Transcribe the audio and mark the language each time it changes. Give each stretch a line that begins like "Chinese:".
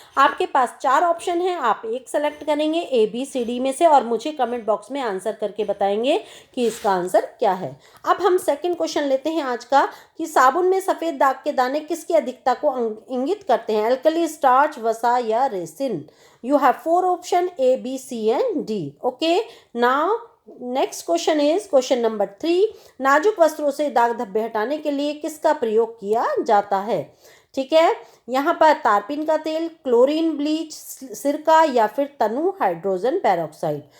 Hindi: आपके पास 4 ऑप्शन हैं, आप एक सेलेक्ट करेंगे ABCD में से और मुझे कमेंट बॉक्स में आंसर करके बताएंगे कि इसका आंसर क्या है। अब हम सेकंड क्वेश्चन लेते हैं आज का, कि साबुन में सफेद दाग के दाने किसकी अधिकता को इंगित करते हैं, अल्कली, स्टार्च, वसा या resin.
English: You have 4 option A, B, C and D। Okay, now next question is question number 3,
Hindi: नाजुक वस्त्रों से दाग धब्बे हटाने के लिए किसका प्रयोग किया जाता है। ठीक है, यहाँ पर तारपीन का तेल, क्लोरीन, ब्लीच, सिरका या फिर तनु हाइड्रोजन पेरोक्साइड।